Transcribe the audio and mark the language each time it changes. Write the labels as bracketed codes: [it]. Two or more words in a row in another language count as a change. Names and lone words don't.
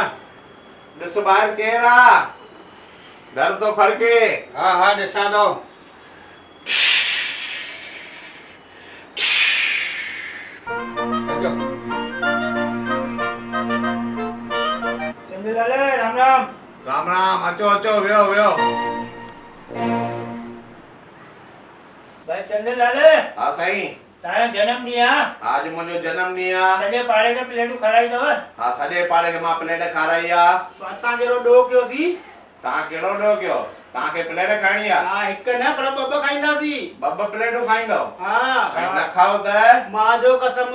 [sd] दिस बाहर केरा दर तो खड़के हाँ हाँ दिशा दो राम राम राम राम अचो अचो वियो वियो भाई चंदन लाले हाँ साईं ताया जन्म ॾींहुं आहे आज मुंहिंजो जन्म ॾींहुं आहे सॼे पाड़े खे प्लेटूं खाराई अथव हाँ सॼे पाड़े खे मां प्लेट खाराई आहे असां कहिड़ो ॾोह कयोसीं तव्हां कहिड़ो ॾोह कयो तव्हांखे प्लेट खाइणी आहे हा हिकु न पर ॿ खाईंदासीं ॿ प्लेटूं खाईंदव हा ऐं न खाओ त मां जो कसम